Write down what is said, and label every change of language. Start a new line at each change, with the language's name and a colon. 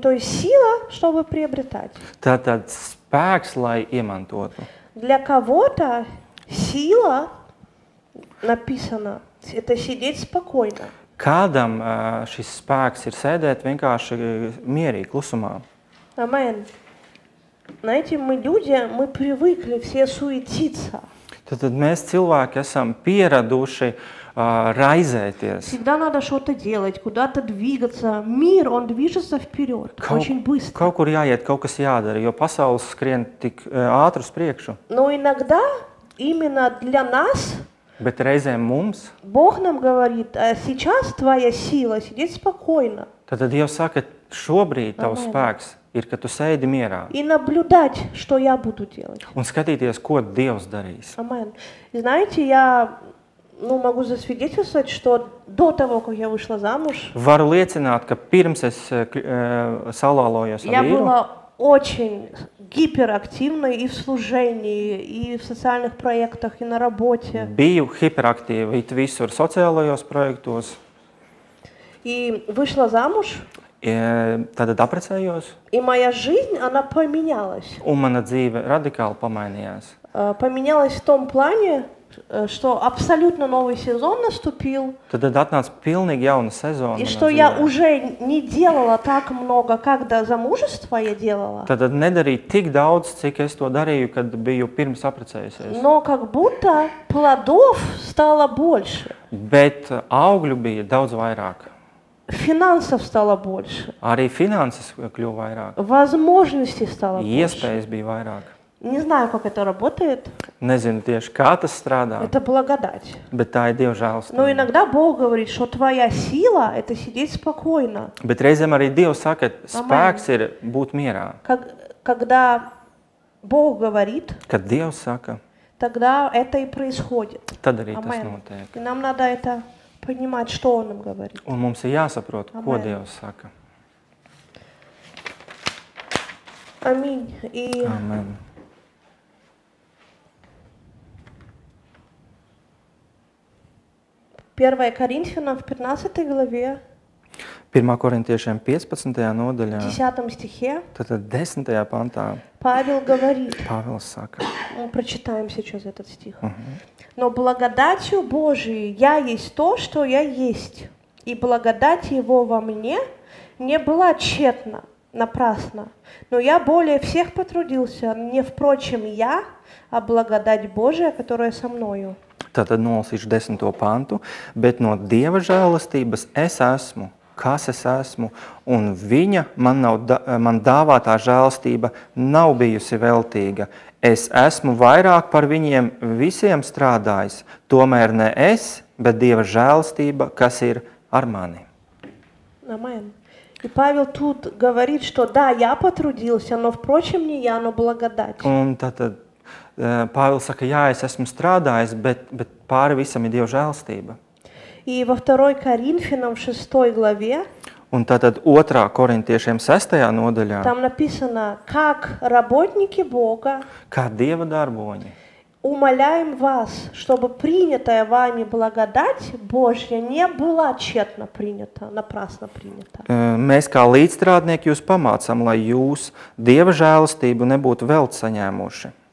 Russian: То есть сила, чтобы приобретать.
Latvian: Tātad spēks, lai iemantotu.
Russian: Для кого-то сила, написано, это сидеть спокойно.
Latvian: Kādam šis spēks ir sēdēt vienkārši mierīgi, klusumā.
Russian: Амен. Знаете, мы люди, мы привыкли все суетиться.
Latvian: Tad mēs cilvēki esam pieraduši raizēties.
Russian: Всегда надо что-то делать, куда-то двигаться. Мир, он движется вперед, очень быстро.
Latvian: Kaut kur jāiet, kaut kas jādara, jo pasaules skrien tik ātri uz priekšu.
Russian: Но иногда именно для нас
Latvian: Bet reizēm mums,
Russian: Бог нам говорит, сейчас твоя сила сидеть спокойно
Latvian: tad Dievs saka, šobrīd tavs spēks ir, ka tu sēdi mierā
Russian: и наблюдать, что я буду делать.
Latvian: un skatīties, ko Dievs darīs.
Russian: Амен. И знаете, я могу засвидетельствовать, что до того, как я вышла замуж,
Latvian: Varu liecināt, ka pirms es salālojos ar
Russian: я
Latvian: vīru,
Russian: была очень гиперактивной и в служении, и в социальных проектах, и на работе.
Latvian: Biju hiperaktīva it visur sociālajos projektos.
Russian: И вышла замуж.
Latvian: Tad apprecējos.
Russian: И моя жизнь, она поменялась.
Latvian: Un mana dzīve radikāli pamainījās.
Russian: Поменялась в том плане, что абсолютно новый сезон наступил.
Latvian: Tad atnāca pilnīgi jauna sezona.
Russian: И что я уже не делала так много, как до замужества я делала.
Latvian: Tad nedarīju tik daudz, cik es to darīju, kad biju pirms apprecējusies.
Russian: Но как будто плодов стало больше.
Latvian: Bet augļu bija daudz vairāk.
Russian: Финансов стало больше.
Latvian: Arī finanses kļuva vairāk.
Russian: Возможностей стало больше.
Latvian: Iespējas bija vairāk.
Russian: Не знаю, как это работает.
Latvian: Nezinu tieši, kā tas strādā.
Russian: Это благодать.
Latvian: Bet tā ir Dieva žēlastība.
Russian: Но иногда Бог говорит, что твоя сила – это сидеть спокойно.
Latvian: Bet reizēm arī Dievs saka, ka spēks ir būt mierā.
Russian: Когда Бог говорит,
Latvian: kad Dievs saka,
Russian: тогда это и происходит.
Latvian: Tad arī tas notiek.
Russian: И нам надо это понимать, что Он нам говорит.
Latvian: Un mums ir jāsaprot, ko Dievs saka.
Russian: Аминь.
Latvian: Amen.
Russian: 1 Коринфянам в 15 главе,
Latvian: 1 Korintiešiem 15. nodaļā,
Russian: 10 стихе,
Latvian: tad 10. pantā,
Russian: Павел говорит,
Latvian: Pāvils saka,
Russian: мы прочитаем сейчас этот стих. Но благодатью Божией я есть то, что я есть, и благодать Его во мне не была тщетна, напрасно, но я более всех потрудился, не впрочем я, а благодать Божия, которая со мною.
Latvian: Tātad nolasīšu 10. pantu, bet no Dieva žēlastības es esmu, kas es esmu, un viņa man dāvātā žēlastība nav bijusi veltīga. Es esmu vairāk par viņiem visiem strādājis, tomēr ne es, bet Dieva žēlastība, kas ir ar mani. Amen.
Russian: И Павел тут говорит, что да, я потрудился, но впрочем не я, но благодать.
Latvian: Un tātad Pāvils saka, jā, es esmu strādājis, bet pāri visam ir Dieva žēlastība.
Russian: И во 2 Коринфянам в 6 главе
Latvian: Un tātad 2. Korintiešiem 6. nodaļā,
Russian: там написано, как работники Бога,
Latvian: kā Dieva darboņi,
Russian: умоляем вас, чтобы принятая вами благодать Божья не была тщетно принята, напрасно принята.
Latvian: Mēs kā līdzstrādnieki jūs pamācam, lai jūs Dieva žēlastību nebūtu velti saņēmuši.